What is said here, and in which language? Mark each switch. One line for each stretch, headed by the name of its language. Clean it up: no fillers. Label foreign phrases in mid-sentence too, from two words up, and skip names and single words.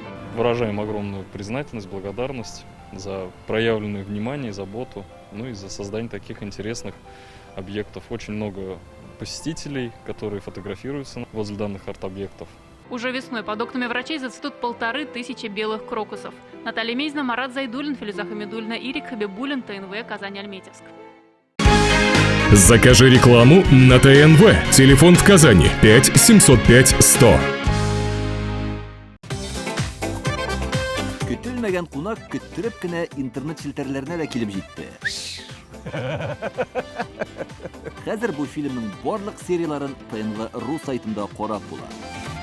Russian: Выражаем огромную признательность, благодарность за проявленное внимание и заботу, ну и за создание таких интересных объектов. Очень много посетителей, которые фотографируются возле данных арт-объектов. Уже весной под окнами врачей зацветут 1500 белых крокусов. Наталья Мезина, Марат Зайдуллин, Филюза Хамидуллина, Ирик Хабибуллин, ТНВ, Казань-Альметьевск. Закажи рекламу на ТНВ. Телефон в Казани 5 705 100.
Tatar: Көтелмәгән кунак көттүреп кенә интернет челтәрләренә дә килеп җитте. Хәзер бу фильмның барлык серияларын ТНВ.ру сайтында карап була.